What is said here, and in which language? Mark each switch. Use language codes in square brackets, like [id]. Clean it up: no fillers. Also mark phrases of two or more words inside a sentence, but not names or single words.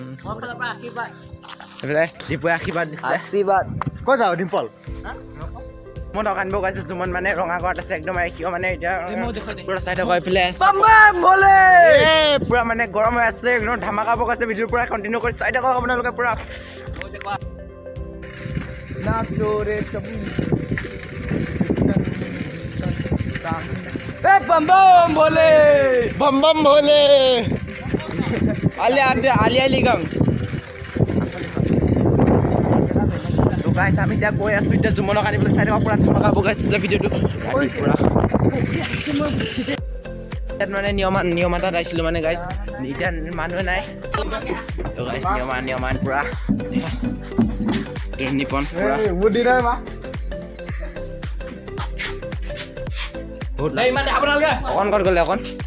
[as] ডিম্পল আশীৰ্বাদ আশীৰ্বাদ ক'ত যাওঁ ডিম্পল? মই দোকান বৈ গৈছোঁ জুমন মানে ৰঙাগড়ত আছে একদম। কিয় মানে এতিয়া পুৰা চাই থাকক এইফালে পুৰা মানে গৰম হৈ আছে, একদম ধামাকা বৈ গৈছে। ভিডিঅ'টো পুৰা কণ্টিনিউ কৰি চাই থাকক আপোনালোকে পুৰা। [hi] बम बम भोले बम बम भोले आली गम। [as] তো গাইস আমি এতিয়া গৈ আছো, এতিয়া জুমনক আনিবলৈ চাই থাকক। পুৰা ধামাকা বগাইছে ভিডিঅ'টো পুৰা। ইয়াত মানে নিয়ম এটা আহিছিলোঁ মানে গাইস, এতিয়া মানুহে নাই। তো গাইস নিয়মান পুৰা নিপন পুৰা অকণ ক'ত গ'লে অকণ